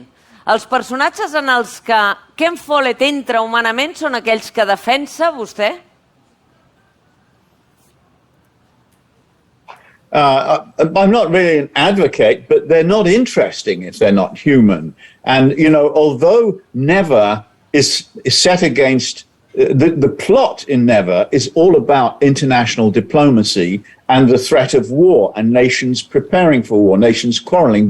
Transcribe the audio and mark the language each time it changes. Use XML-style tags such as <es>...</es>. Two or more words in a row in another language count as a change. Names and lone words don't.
<ca>Els personatges en els que Ken Follett entra humanament són aquells que defensa vostè?</ca> <en>I'm not really an advocate, but they're not interesting if they're not human. And, although Never is set against, the plot in Never is all about international diplomacy and the threat of war and nations preparing for war, nations quarreling.</en>